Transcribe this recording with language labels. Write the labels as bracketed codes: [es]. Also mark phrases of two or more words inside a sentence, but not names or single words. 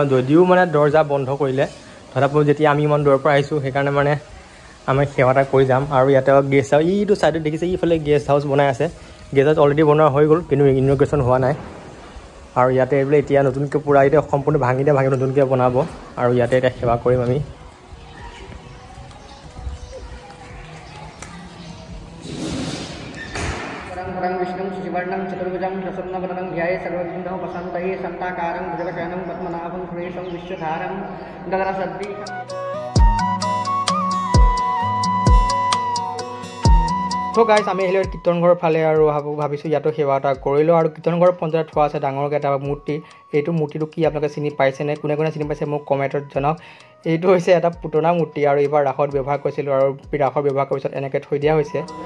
[as] যদিও মানে দৰ্জা বন্ধ কৰিলে, তথাপিও যেতিয়া আমি ইমান দূৰৰ পৰা আহিছোঁ, সেইকাৰণে মানে আমি সেৱা এটা কৰি যাম। আৰু ইয়াতে [en] guest house, [as] ইটো ছাইডত দেখিছে, ইফালে [en] guest house [as] বনাই আছে। [en] guest house already [as] বনোৱা হৈ গ'ল, কিন্তু ইনগ্ৰেশ্যন হোৱা নাই। আৰু ইয়াতে বোলে এতিয়া নতুনকৈ পূৰা এতিয়া সম্পূৰ্ণ ভাঙি নতুনকৈ বনাব। আৰু ইয়াতে এতিয়া সেৱা কৰিম আমি। [sa] विष्णु शिवर्णं चतुर्भुजं प्रसन्नवदनं ध्याये सर्वविघ्नोः उपशान्तये शान्ताकारं भुजगशयनं पद्मनाभं सुरेशं विश्वधारं गगनसदृशं। [as] তো গাইজ, আমি আহিলোঁ কীৰ্তন ঘৰৰ ফালে, আৰু ভাবিছোঁ ইয়াতো সেৱা এটা কৰিলোঁ। আৰু কীৰ্তন ঘৰৰ পঞ্চায়ত থোৱা আছে ডাঙৰকৈ এটা মূৰ্তি। এইটো মূৰ্তিটো কি আপোনালোকে চিনি পাইছেনে? কোনে চিনি পাইছে মোক কমেণ্টত জনাওক। এইটো হৈছে এটা পুতনা মূৰ্তি, আৰু এইবাৰ ৰাসত ব্যৱহাৰ কৰিছিলোঁ, আৰু ৰাসত ব্যৱহাৰ কৰাৰ পিছত এনেকৈ থৈ দিয়া হৈছে।